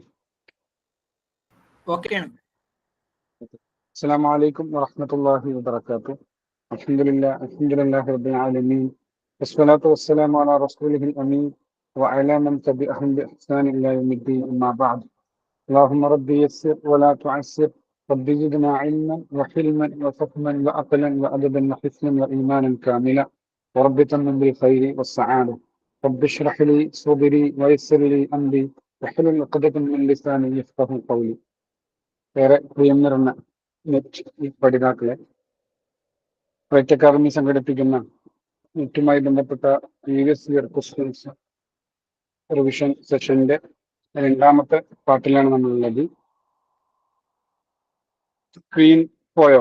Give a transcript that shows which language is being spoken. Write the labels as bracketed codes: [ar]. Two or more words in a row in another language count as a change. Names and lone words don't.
[ml] ഓക്കെയാണ്. [ar] السلام عليكم ورحمة الله وبركاته. الحمد لله رب العالمين. والصلاة والسلام على رسوله الأمين وعلى من تبعهم بإحسان إلى يوم الدين. أما بعد. اللهم ربي يسر ولا تعسر. ربي زدنا علما وحلما وفهما وعقلا وأدبا وحسنا وإيمانا كاملا. ورب تمم بالخير والسعادة. رب اشرح لي صدري ويسر لي أمري واحلل عقدة من لساني يفقهوا قولي. [ml] ഏറെ പ്രിയം നിറഞ്ഞ നെറ്റ് പഠിതാക്കളെ, റൈറ്റ് അക്കാദമി സംഘടിപ്പിക്കുന്ന നെറ്റുമായി ബന്ധപ്പെട്ട [en] previous year questions revision session [ml] രണ്ടാമത്തെ പാർട്ടിലാണ് നമ്മളുള്ളത്. സ്ക്രീൻ പോയോ?